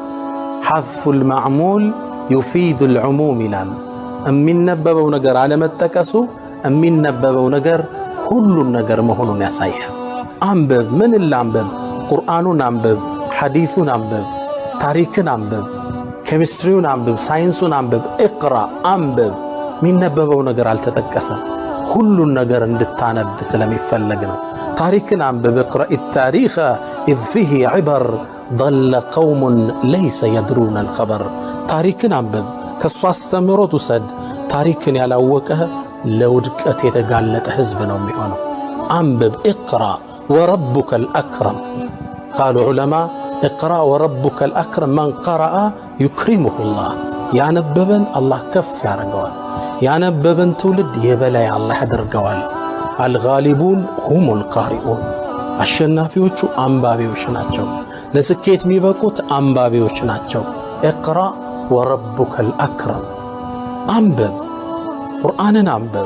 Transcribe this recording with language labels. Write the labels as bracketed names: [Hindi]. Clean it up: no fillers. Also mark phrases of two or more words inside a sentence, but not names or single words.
[Arabic] حذف المعمول يفيد العموم [Amharic] ይላሉ። የሚነበበው ነገር አለመጠቀሱ የሚነበበው ነገር ሁሉን ነገር መሆኑን ያሳያል። አንብብ፣ ምን ላንብብ? ቁርአኑን አንብብ፣ ሐዲሱን አንብብ፣ ታሪክን አንብብ፣ ኬሚስትሪውን አንብብ፣ ሳይንሱን አንብብ። ኢቅራ አንብብ። የሚነበበው ነገር አልተጠቀሰም። ሁሉን ነገር እንድታነብ ስለሚፈለግ ነው። ታሪክን አንብብ። [Arabic] اقرأ التاريخ إذ فيه عبر ضل قوم ليس يدرون الخبر። [Amharic] ታሪክን አንብብ፣ ከሱ አስተምሮት ውሰድ። ታሪክን ያላወቀ ለውድቀት የተጋለጠ ህዝብ ነው የሚሆነው። አንብብ። [Arabic] اقرأ وربك الأكرم قال علماء اقرأ وربك الأكرم من قرأ يكرمه الله። [Amharic] ያነበበን አላህ ከፍ ያደርገዋል። ያነበበን ትውልድ የበላይ አላህ ያደርገዋል። [Arabic] الغالبون هم القارئون፣ [Amharic] አሸናፊዎቹ አንባቢዎች ናቸው። ለስኬት የሚበቁት አንባቢዎች ናቸው። [Arabic] اقرأ وربك الأكرم። [Amharic] አንብብ፣ ቁርአንን አንብብ፣